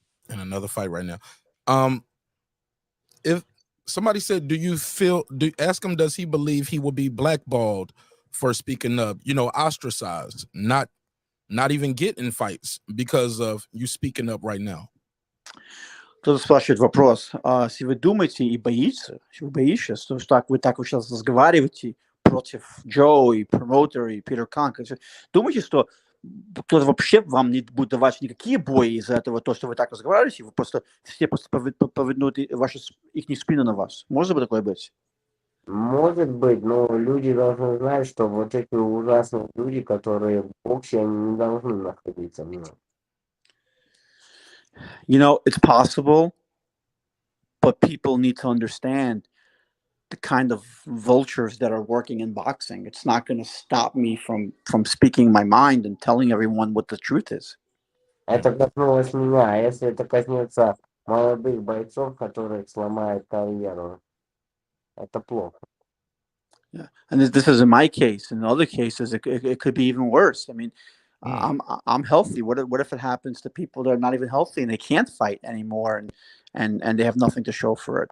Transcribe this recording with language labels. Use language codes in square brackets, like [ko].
[en] In another fight right now. If somebody said, ask him, does he believe he will be blackballed for speaking up? Ostracized, not even get in fights because of you speaking up right now. [ru] Кто-то спрашивает вопрос, если вы думаете и боитесь, что вы так сейчас разговариваете против Джо и Promoter и Питер Кан, думаете, что кто-то вообще вам не будет давать никакие бои из-за этого, то, что вы так разговариваете, вы все повернут их спину на вас? Может бы такое быть? Может быть, но люди должны знать, что вот эти ужасные люди, которые в боксе, они не должны находиться в нем. [en] It's possible, but people need to understand the kind of vultures that are working in boxing. It's not going to stop me from speaking my mind and telling everyone what the truth is. [ru] Это коснулось меня, а если это коснется молодых бойцов, которые сломают карьеру, это плохо. [en] Yeah, and this is in my case. In other cases, it could be even worse. I mean, I'm healthy. What if it happens to people that are not even healthy and they can't fight anymore and they have nothing to show for it?